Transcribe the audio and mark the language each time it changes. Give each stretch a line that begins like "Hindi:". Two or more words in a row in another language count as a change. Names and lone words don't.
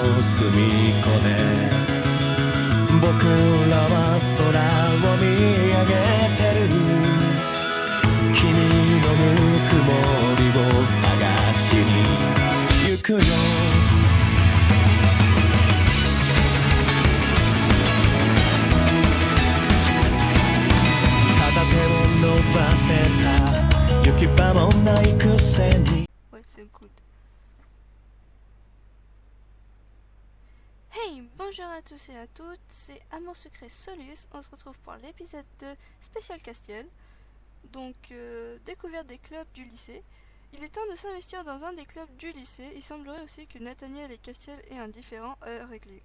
Japanese: 隅っこで僕らは空を見上げてる君のぬくもりを探しに行くよ片手を伸ばしてた行き場もないくせに
French: Ouais, c'est good. Hey, bonjour à tous et à toutes, c'est Amour Secret Solus. On se retrouve pour l'épisode 2 spécial Castiel. Donc, découverte des clubs du lycée. Il est temps de s'investir dans un des clubs du lycée. Il semblerait aussi que Nathaniel et Castiel aient un différend à régler.